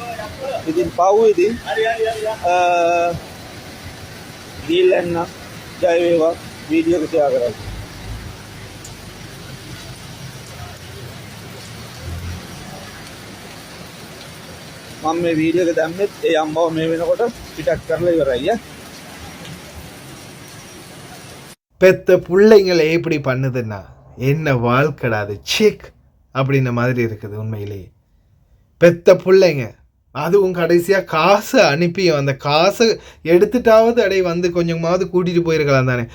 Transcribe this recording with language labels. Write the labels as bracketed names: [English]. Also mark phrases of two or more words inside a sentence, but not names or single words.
[Sinhala] ඉතින් පව් ඉතින් ගිල්ලන්න ජය වේවා. වීඩියෝ එක ෂෙයා කරන්න. මම මේ වීඩියෝ එක දැම්මෙත් ඒ අම්මව මේ වෙනකොට පිටක් කරලා ඉවරයි. [Tamil] பெத்த பிள்ளைங்களை எப்படி பண்ணுதுன்னா என்ன வாழ்க்கடா அது சிக் அப்படின்ன மாதிரி இருக்குது உண்மையிலேயே. பெத்த பிள்ளைங்க அதுவும் கடைசியாக காசை அனுப்பியும் அந்த காசை எடுத்துட்டாவது அடைய வந்து கொஞ்சமாவது கூட்டிகிட்டு போயிருக்கலாம் தானே.